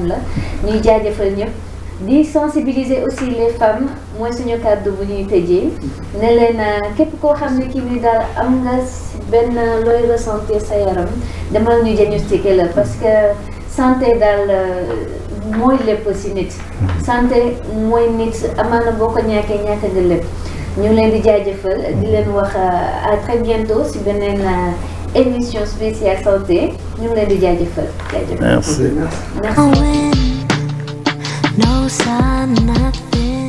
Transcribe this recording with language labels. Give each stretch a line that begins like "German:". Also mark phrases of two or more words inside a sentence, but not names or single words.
Wolof: la ñuy jaajëfal ñëpp di sensibiliser
French: aussi les femmes
Wolof: mooy suñu kàddu bu ñuy tëjee ne leen képp koo xam ne kii ni daal am nga benn looy ressentir sa yaram demal ñu diagnostiquer la
French: parce que
Wolof: santé daal mooy lépp ci nit santé mooy nit amaana boo ko ñàkkee ñàkk nga lépp ñu leen di jaajëfal di leen wax
French: à très bientôt
Wolof: ci beneen
French: émission spéciale santé
Wolof: ñu ngi leen di jaajëfal.
French: Merci.
English: No sign, nothing.